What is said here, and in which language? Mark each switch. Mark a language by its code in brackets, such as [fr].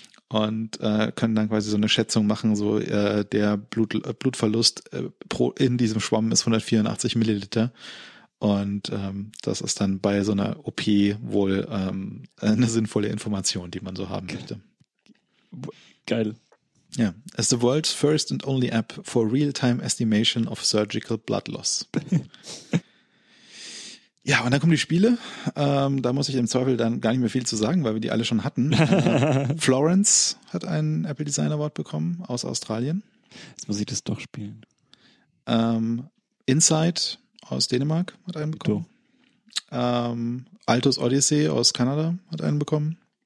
[de] Und können dann quasi so eine Schätzung machen, so der Blutverlust in diesem Schwamm ist 184 Milliliter. Und das ist dann bei so einer OP wohl eine sinnvolle Information, die man so haben möchte. Geil. Ja. Yeah. [en] It's the world's first and only app for real-time estimation of surgical blood loss. [de] Ja, und dann kommen die Spiele. Da muss ich im Zweifel dann gar nicht mehr viel zu sagen, weil wir die alle schon hatten. Florence hat einen Apple Design Award bekommen aus Australien. Jetzt muss ich das doch spielen. Inside aus Dänemark hat einen bekommen. Altos Odyssey aus Kanada hat einen bekommen.